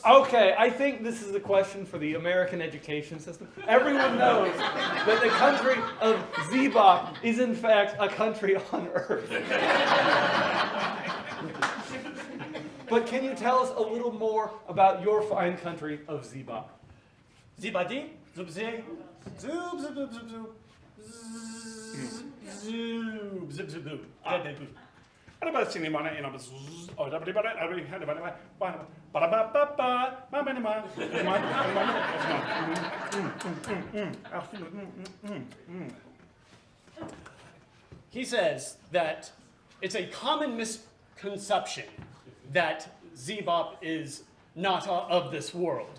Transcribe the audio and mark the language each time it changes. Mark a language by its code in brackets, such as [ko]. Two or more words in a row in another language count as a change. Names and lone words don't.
[en] Okay, I think this is a question for the American education system. Everyone knows that the country of Zebop is in fact a country on Earth. But can you tell us a little more about your fine country of Zebop? Zibadi, zubzi, zub, zub, zub, zub, zub. Zoob, zib, zib, zoob. Araba sinimana, inabas, or He says that it's a common misconception that Zebop is not of this world.